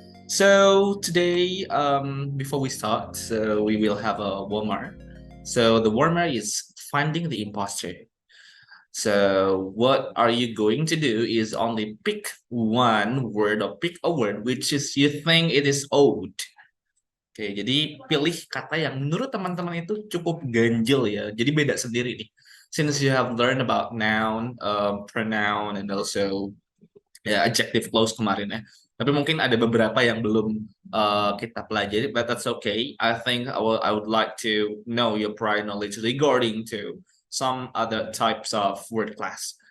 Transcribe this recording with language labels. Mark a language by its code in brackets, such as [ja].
[en] So today, before we start, we will have a warmer. So the warmer is finding the imposter. So what are you going to do is only pick one word or pick a word which is you think it is old. [id] Oke, jadi pilih kata yang menurut teman-teman itu cukup ganjil ya. Jadi beda sendiri nih. [en] Since you have learned about noun, pronoun, and also ya adjective clause [id] kemarin [en] ya. [id] Tapi mungkin ada beberapa yang belum kita pelajari, [en] but that's okay. I think I would like to know your prior knowledge regarding to some other types of word class.